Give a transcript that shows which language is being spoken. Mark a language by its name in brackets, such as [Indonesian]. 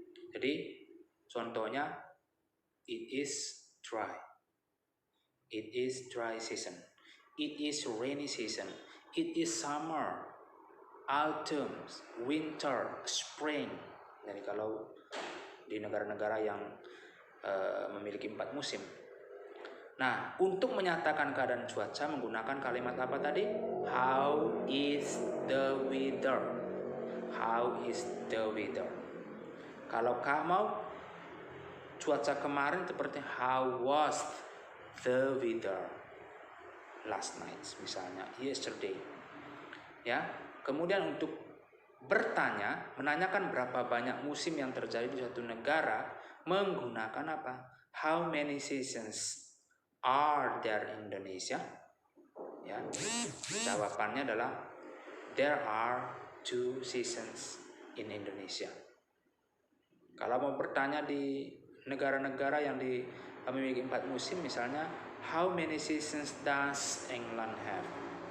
[Indonesian] Jadi contohnya [English] it is dry. It is dry season. It is rainy season. It is summer, autumn, winter, spring. [Indonesian] Jadi kalau di negara-negara yang memiliki 4 musim. Nah, untuk menyatakan keadaan cuaca menggunakan kalimat apa tadi? [English] How is the weather? How is the weather? [Indonesian] Kalau kamu cuaca kemarin seperti [English] how was the weather last night, [Indonesian] misalnya yesterday. Ya. Kemudian untuk bertanya, menanyakan berapa banyak musim yang terjadi di suatu negara menggunakan apa? [English] How many seasons are there in Indonesia? [Indonesian] Ya. Jawabannya adalah [English] there are 2 seasons in Indonesia. [Indonesian] Kalau mau bertanya di negara-negara yang memiliki 4 musim, misalnya [English] how many seasons does England have?